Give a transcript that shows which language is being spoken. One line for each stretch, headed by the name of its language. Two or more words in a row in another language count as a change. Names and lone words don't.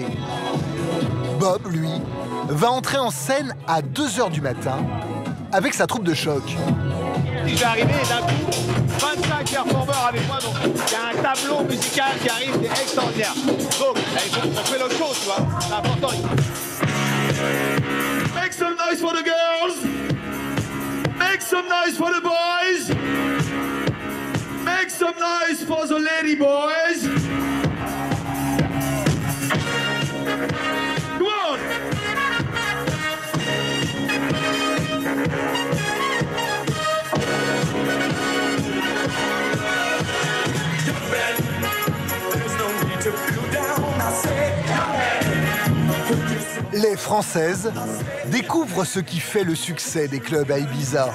French: Bob, lui, va entrer en scène à 2 h du matin avec sa troupe de choc. Je vais arriver et d'un coup, 25 performeurs avec moi, donc il y a un tableau musical qui arrive qui est extraordinaire. Donc, on fait le show, tu vois, c'est important.
English: Make some noise for the girls! Make some noise for the boys! Make some noise for the lady boys! Come on!
French: Les Françaises découvrent ce qui fait le succès des clubs à Ibiza.